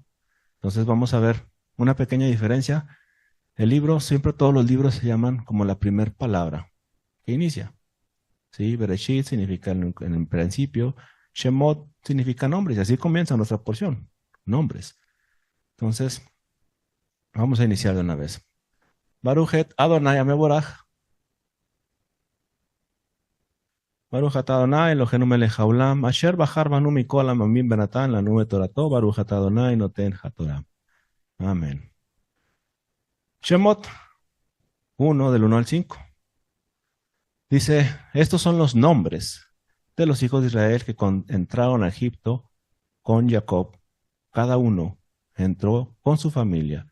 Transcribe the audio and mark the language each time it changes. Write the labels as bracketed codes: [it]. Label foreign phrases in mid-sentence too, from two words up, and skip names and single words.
[es] Entonces vamos a ver una pequeña diferencia. El libro, siempre todos los libros se llaman como la primer palabra que inicia. ¿Sí? Bereshit significa en el principio, Shemot significa nombres, y así comienza nuestra porción, nombres. Entonces, vamos a iniciar de una vez. [he] ברוך את אדוני המבורך. ברוך אתה אדוני אלוהינו מלך העולם, אשר בחר בנו מכל העמים ונתן לנו את תורתו, ברוך אתה אדוני נותן התורה. [es] Amén. Shemot 1 del 1 al 5. Dice, estos son los nombres de los hijos de Israel que entraron a Egipto con Jacob. Cada uno entró con su familia.